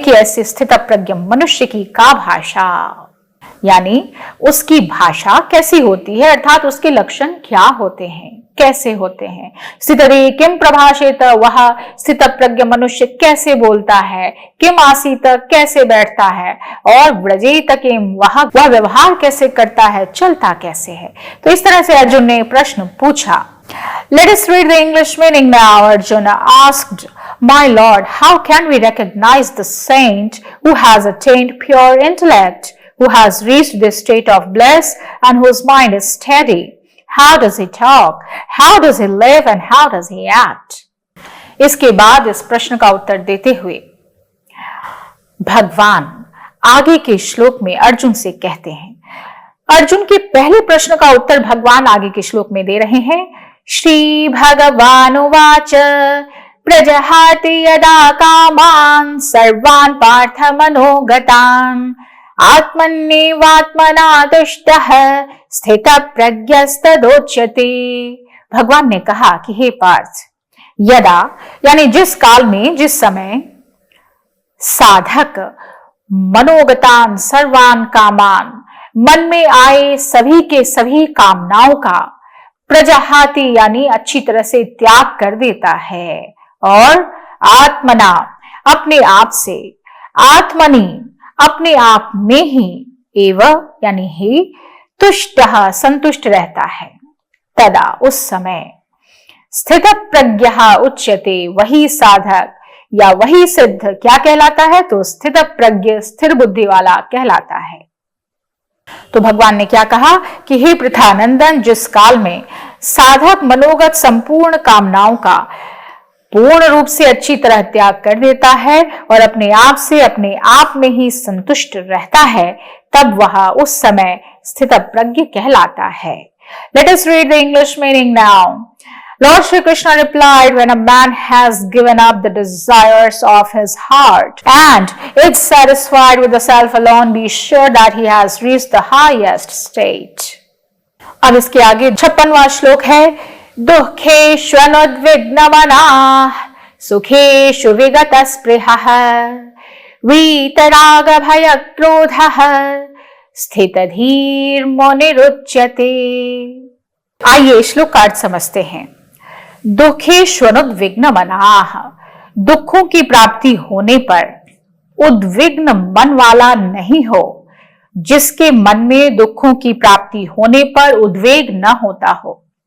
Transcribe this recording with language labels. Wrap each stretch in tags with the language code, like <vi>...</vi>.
<hi>कि ऐसे स्थित प्रज्ञ मनुष्य की का भाषा, यानी उसकी भाषा कैसी होती है, अर्थात उसके लक्षण क्या होते हैं, कैसे होते हैं। स्थितधीः किम प्रभाषेत, वह स्थित प्रज्ञ मनुष्य कैसे बोलता है, किम आसीत कैसे बैठता है, और व्रजेत किम वह व्यवहार कैसे करता है, चलता कैसे है। तो इस तरह से अर्जुन ने प्रश्न पूछा।</hi> <en>Let us read the English meaning now. Arjuna asked, My Lord, how can we recognize the saint who has attained pure intellect, who has reached this state of bliss and whose mind is steady? How does he talk? How does he live and how does he act?</en> <hi>इसके बाद इस प्रश्न का उत्तर देते हुए भगवान आगे के श्लोक में अर्जुन से कहते हैं। अर्जुन के पहले प्रश्न का उत्तर भगवान आगे के श्लोक में दे रहे हैं।</hi> <sa>श्री भगवानुवाच प्रजहाति यदा कामान् सर्वान् पार्थ मनोगतान् आत्मन्येवात्मना तुष्टः स्थितः प्रज्ञस्तदोच्यते।</sa> <hi>भगवान ने कहा कि हे पार्थ, यदा यानी जिस काल में, जिस समय साधक मनोगतान सर्वान कामान, मन में आए सभी के सभी कामनाओं का प्रजहाति यानी अच्छी तरह से त्याग कर देता है और आत्मना अपने आप से, आत्मनि अपने आप में ही, एव यानी ही, तुष्टः संतुष्ट रहता है, तदा उस समय स्थित प्रज्ञः उच्यते, वही साधक या वही सिद्ध क्या कहलाता है? तो स्थित प्रज्ञ, स्थिर बुद्धि वाला कहलाता है। तो भगवान ने क्या कहा कि हे पृथानंदन, जिस काल में साधक मनोगत संपूर्ण कामनाओं का पूर्ण रूप से अच्छी तरह त्याग कर देता है और अपने आप से, अपने आप में ही संतुष्ट रहता है, तब वह उस समय स्थित प्रज्ञ कहलाता है।</hi> <en>Let us read the English meaning now. Lord Shri Krishna replied, when a man has given up the desires of his heart and is satisfied with the self alone, be sure that he has reached the highest state.</en> <hi>अब इसके आगे 56वां श्लोक है।</hi> <sa>दुःखेष्वनुद्विग्नमनाः सुखेषु विगतस्पृहः वीतरागभयक्रोधः स्थितधीर्मुनिरुच्यते।</sa> <hi>आइए श्लोक का अर्थ समझते हैं। दुःखेष्वनुद्विग्नमनाः, दुखों की प्राप्ति होने पर उद्विग्न मन वाला नहीं हो, जिसके मन में दुखों की प्राप्ति होने पर उद्वेग न होता हो।</hi>